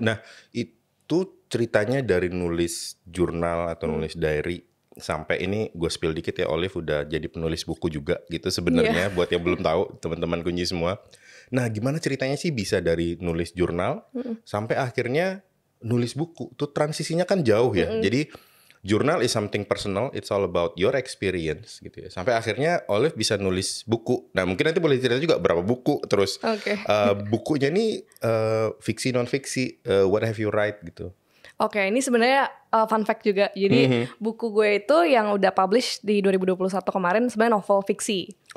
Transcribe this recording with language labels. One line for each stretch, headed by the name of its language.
Indonesian: Nah itu ceritanya dari nulis jurnal atau nulis diary sampai ini gue spill dikit ya, Olive udah jadi penulis buku juga gitu sebenarnya. Buat yang belum tahu, teman-teman kunci semua. Nah gimana ceritanya sih bisa dari nulis jurnal sampai akhirnya nulis buku? Tuh transisinya kan jauh ya.
English: Jadi jurnal is something personal, it's all about your experience
Indonesian: gitu ya. Sampai akhirnya Olive bisa nulis buku. Nah mungkin nanti boleh cerita juga berapa buku, terus bukunya nih fiksi non fiksi,
English: what have you write
Indonesian: gitu. Oke, ini sebenarnya fun fact juga. Jadi buku gue itu yang udah publish di 2021 kemarin sebenarnya novel fiksi.